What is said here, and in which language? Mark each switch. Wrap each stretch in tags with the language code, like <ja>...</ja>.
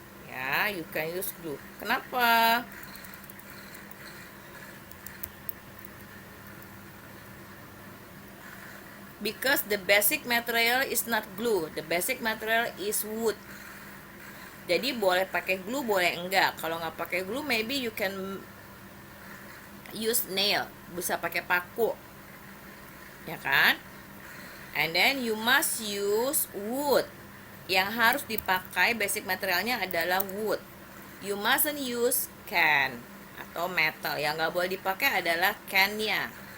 <en>Ya, you can use glue. Kenapa? Because the basic material is not glue. The basic material is wood.</en> <id>Jadi boleh pakai glue, boleh enggak. Kalau nggak pakai glue,</id> <en>maybe you can use nail.</en> <id>Bisa pakai paku. Ya kan?</id> <en>And then you must use wood.</en> <id>Yang harus dipakai basic materialnya adalah wood.</id> <en>You mustn't use can</en> <id>atau metal. Yang nggak boleh dipakai adalah can-nya.</id>